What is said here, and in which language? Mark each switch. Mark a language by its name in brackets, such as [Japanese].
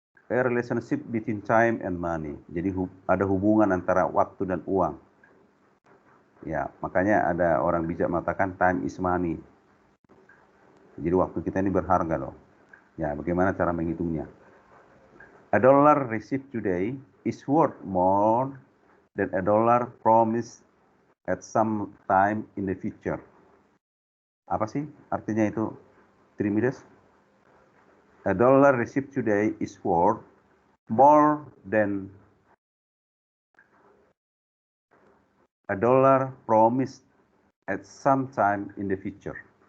[English] A relationship between time and money. [Indonesian] Jadi ada hubungan antara waktu dan uang. Ya, makanya ada orang bijak mengatakan [English] time is money. [Indonesian] Jadi waktu kita ini berharga loh. Ya, bagaimana cara menghitungnya? [English] A dollar received today is worth more than a dollar promised at some time in the future. [Indonesian] Apa sih artinya itu, Trimides? [English] A dollar received today is worth more than a dollar promised at some time in the future.